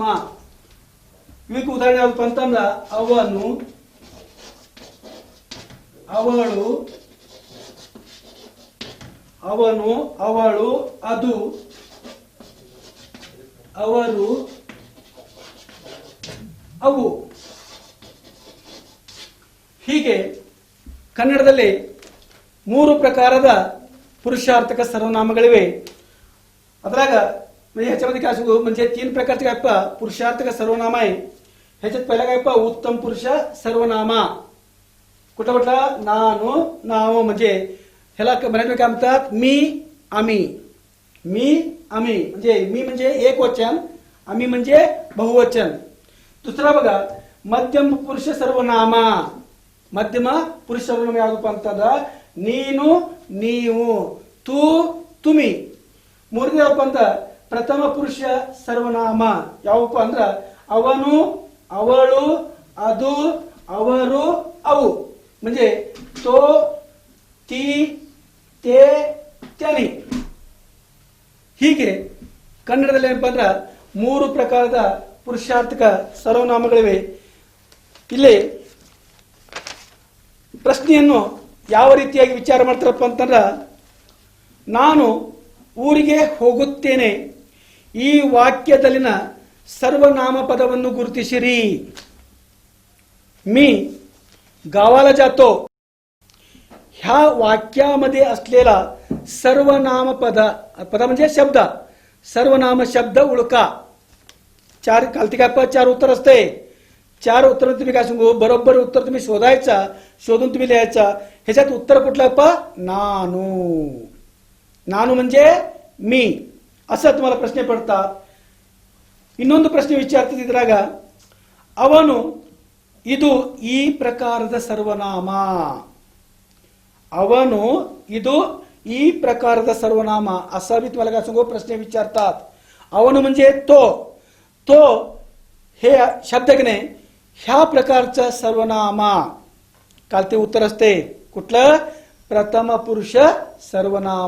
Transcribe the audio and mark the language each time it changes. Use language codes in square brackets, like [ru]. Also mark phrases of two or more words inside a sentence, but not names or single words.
[kn] ಇವಕ್ಕೆ ಉದಾಹರಣೆ ಯಾವಪ್ಪ ಅಂತಂದ್ರ ಅವನು, ಅವಳು, ಅವನು, ಅವಳು, ಅದು, ಅವರು, ಅವು. ಹೀಗೆ ಕನ್ನಡದಲ್ಲಿ 3 ಪ್ರಕಾರದ ಪುರುಷಾರ್ಥಕ ಸರ್ವನಾಮಗಳಿವೆ. [mr] अद्राग ह्याच्यामध्ये काय सांगू म्हणजे 3 प्रकारचे काय पा पुरुषार्थक सर्वनाम आहे. ह्याच्यात पहिला काय पा उत्तम पुरुष सर्वनामा. कुठं म्हटलं नानो नाव म्हणजे ह्याला मराठीमध्ये काय म्हणतात मी आम्ही. मी आम्ही म्हणजे मी म्हणजे एक वचन, आम्ही म्हणजे बहुवचन. दुसरा बघा मध्यम पुरुष सर्वनामा. [kn] मध्यम पुरुष सर्वनाम ಯಾವುದು ಅಂತಂದ್ರ ನೀನು ನೀವು [mr] तू तुम्ही. [kn] ಮೂರನೇದಪ್ಪ ಅಂತ ಪ್ರಥಮ ಪುರುಷ ಸರ್ವನಾಮ ಯಾವಪ್ಪ ಅಂದ್ರ ಅವನು ಅವಳು ಅದು ಅವರು ಅವು. [mr] म्हणजे तो, ती, ते, त्याने. [kn] ಹೀಗೆ ಕನ್ನಡದಲ್ಲಿ ಏನಪ್ಪಾ ಅಂದ್ರೆ 3 ಪ್ರಕಾರದ ಪುರುಷಾರ್ಥಕ ಸರ್ವನಾಮಗಳಿವೆ. ಇಲ್ಲಿ ಪ್ರಶ್ನೆಯನ್ನು ಯಾವ ರೀತಿಯಾಗಿ ವಿಚಾರ ಮಾಡ್ತಾರಪ್ಪ ಅಂತಂದ್ರೆ, ನಾನು ಊರಿಗೆ ಹೋಗುತ್ತೇನೆ, ಈ ವಾಕ್ಯದಲ್ಲಿನ सर्वनाम पदವನ್ನು गुरुतिसिरी. [mr] मी गावाला जातो, ह्या वाक्यामध्ये असलेला सर्वनाम पद म्हणजे शब्द, सर्वनाम शब्द ओळखा. चार कालती काय 4 उत्तर असते. 4 उत्तर तुम्ही काय सांगू, बरोबर उत्तर तुम्ही शोधायचा, शोधून तुम्ही लिहायचा. ह्याच्यात उत्तर कुठलं पा, नानू. नानू म्हणजे मी, असं तुम्हाला प्रश्न पडतात. [kn] ಇನ್ನೊಂದು ಪ್ರಶ್ನೆ ವಿಚಾರಿಸಿದ್ರಾಗ, ಅವನು ಇದು ಈ ಪ್ರಕಾರದ ಸರ್ವನಾಮ. ಅವನು ಇದು ಈ [mr] प्रकारचा सर्वनाम असा बी तुम्हाला काय सांगू प्रश्न विचारतात. ಅವನು म्हणजे तो, तो हे शब्दकने ह्या प्रकारचं सर्वनाम. काल ते उत्तर असते कुठलं, प्रथम पुरुष सर्वनाम.